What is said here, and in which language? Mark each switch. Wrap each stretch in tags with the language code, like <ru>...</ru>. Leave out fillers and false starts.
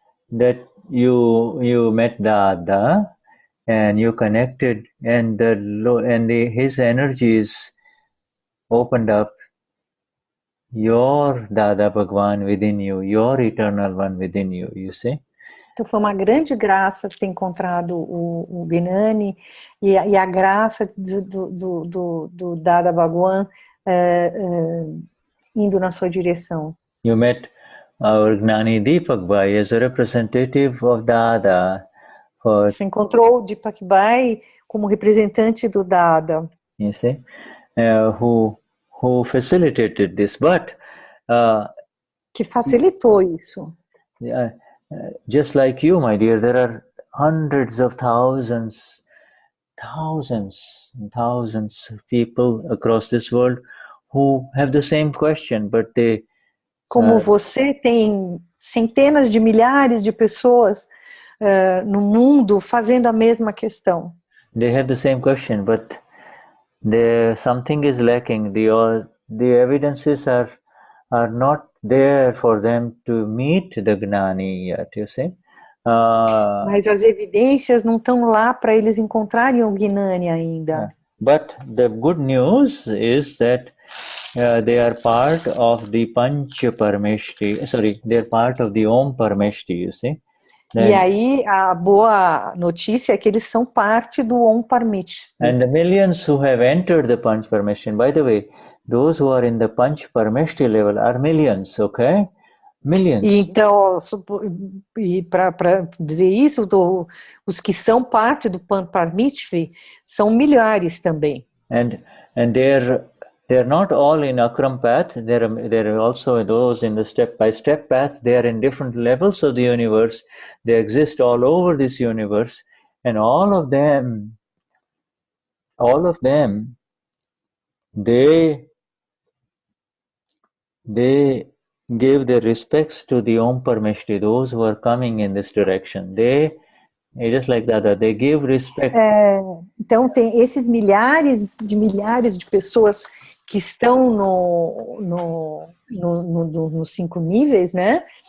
<en>that you met Dada and you connected, and his energies opened up your Dada Bhagwan within you, your eternal one within you, you see?</en> <pt>Então foi uma grande graça ter encontrado o Gnani e a graça do Dada Bhagwan indo na sua direção.</pt> <en>You met our Gnani Deepak Bhai as a representative of Dada.</en> <pt>Você encontrou o Deepak Bhai como representante do Dada.</pt> <en>You see? Who facilitated this, but</en> <pt>que facilitou isso.</pt> <en>Just like you, my dear, there are hundreds of thousands and thousands of people across this world who have the same question, but they</en> <pt>como você, tem centenas de milhares de pessoas no mundo fazendo a mesma questão.</pt> <en>They have the same question, but something is lacking. The evidences are not there for them to meet the Gnani yet, you see?</en> <pt>Mas as evidências não estão lá para eles encontrarem o Gnani ainda.</pt> <en>But the good news is that they are part of the Panch Parameshti. Sorry, they are part of the Om Parameshti, you see?</en> <pt>E aí a boa notícia é que eles são parte do Om Parameshti.</pt> <en>And the millions who have entered the Panch Parameshti, and by the way, those who are in the Panch Parameshti level are millions, okay? Millions.</en> <pt>E então, para dizer isso, os que são parte do Panch Parameshti são milhares também.</pt> <en>And they're not all in Akram path. There are also those in the step-by-step path. They are in different levels of the universe. They exist all over this universe, and all of them, they give their respects to the Om Parameshti, those who are coming in this direction. Just like that, they give respect.</en> <pt>Então tem esses milhares de pessoas que estão nos 5 níveis, né?</pt>